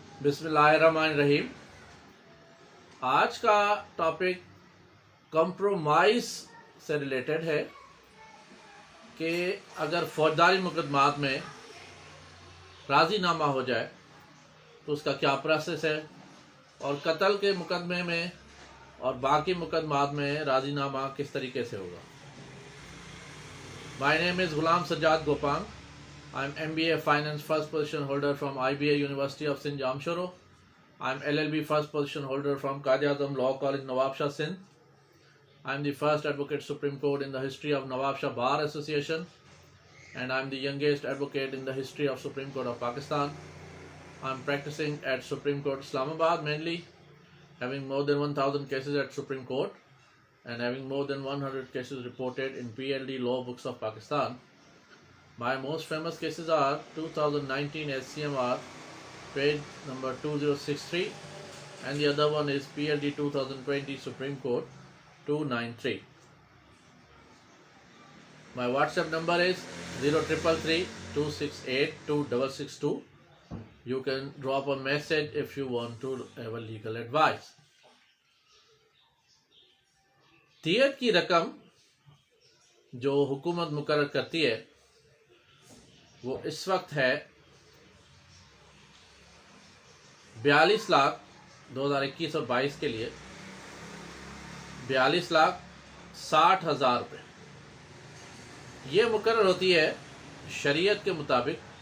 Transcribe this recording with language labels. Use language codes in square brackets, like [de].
[ur] بسم اللہ الرحمن الرحیم۔ آج کا ٹاپک کمپرومائز سے ریلیٹڈ ہے کہ اگر فوجداری مقدمات میں راضی نامہ ہو جائے تو اس کا کیا پروسیس ہے، اور قتل کے مقدمے میں اور باقی مقدمات میں راضی نامہ کس طریقے سے ہوگا۔ [en] My name is Ghulam Sajjad Gopang. I'm MBA Finance first position holder from IBA University of Sindh Jamshoro. I'm LLB first position holder from Quaid-e-Azam Law College Nawabshah Sindh. I'm the first advocate Supreme Court in the history of Nawabshah Bar Association, and I'm the youngest advocate in the history of Supreme Court of Pakistan. I'm practicing at Supreme Court Islamabad mainly, having more than 1000 cases at Supreme Court and having more than 100 cases reported in PLD law books of Pakistan. My most famous cases are 2019 SCMR page number 2063, and the other one is PLD 2020 Supreme Court 293. My WhatsApp number is 0333 268 2662. You can drop a message if you want to have a legal advice. [ur] دیت کی رقم جو حکومت مقرر کرتی ہے وہ اس وقت ہے 42 لاکھ 2021 اور 22 کے لیے 42,60,000 روپے۔ یہ مقرر ہوتی ہے شریعت کے مطابق